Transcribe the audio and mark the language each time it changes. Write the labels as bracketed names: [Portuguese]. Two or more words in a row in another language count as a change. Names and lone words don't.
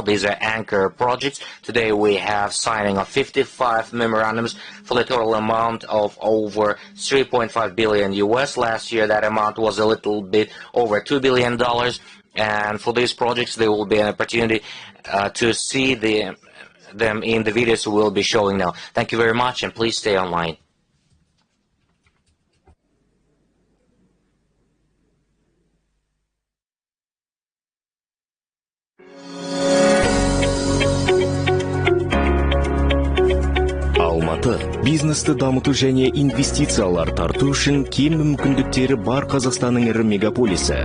[English] These are anchor projects. Today we have signing of 55 memorandums for the total amount of over 3.5 billion US. Last year that amount was a little bit over $2 billion. And for these projects there will be an opportunity to see them in the videos we will be showing now. Thank you very much, and please stay online. [Kazakh] Алматы бизнесті дамыту және инвестициялар тарту үшін кең мүмкіндіктері бар Қазақстанның ірі мегаполисі.